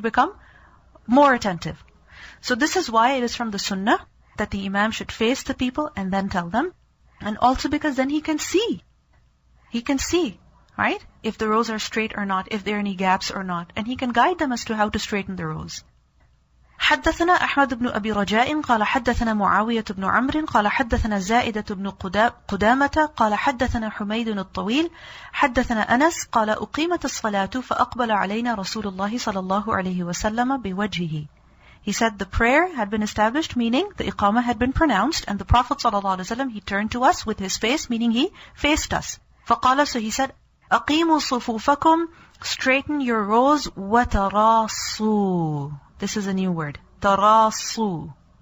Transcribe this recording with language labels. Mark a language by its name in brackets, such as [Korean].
[English] You become more attentive. So this is why it is from the sunnah that the imam should face the people and then tell them. And also because then he can see. He can see, right? If the rows are straight or not, if there are any gaps or not. And he can guide them as to how to straighten the rows. [Arabic] حدثنا أحمد بن أبي رجاء قال حدثنا معاوية بن عمرو قال حدثنا زائدة بن قدامة قال حدثنا حميد الطويل حدثنا أنس قال أقيمت الصلاة فأقبل علينا رسول الله صلى الله عليه وسلم بوجهه. [English] He said the prayer had been established, meaning the iqamah had been pronounced, and the Prophet ﷺ, he turned to us with his face, meaning he faced us. [Arabic] فقال, [English] so he said, [Arabic] أقيموا صفوفكم, [English] straighten your rows, [Arabic] وتراصوا. [English] This is a new word. تراصوا.